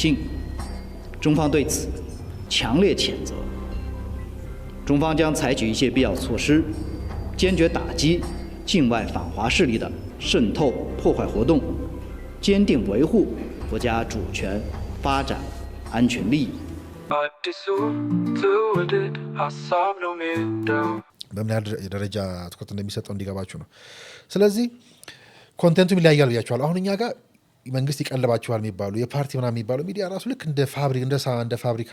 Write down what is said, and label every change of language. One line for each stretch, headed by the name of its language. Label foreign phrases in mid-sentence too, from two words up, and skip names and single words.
Chinese: 中方对此强烈谴责，中方将采取一切必要措施，坚决打击境外反华势力的渗透破坏活动，坚定维护国家主权、发展、安全利益。
Amharic: አዲሱ ትውልድ ሀሳብ ነው ሜዳው። በምን ያህል ደረጃ ትኩረት እንደሚሰጠው እንዲገባችሁ ነው። ስለዚህ ኮንቴንቱም ይለያያል ብያችኋል። አሁን እኛ ጋር መንግስት ይቀልባችኋል የሚባሉ የፓርቲ ምናምን የሚባሉ ሚዲያ ራሱ ልክ እንደ ፋብሪካ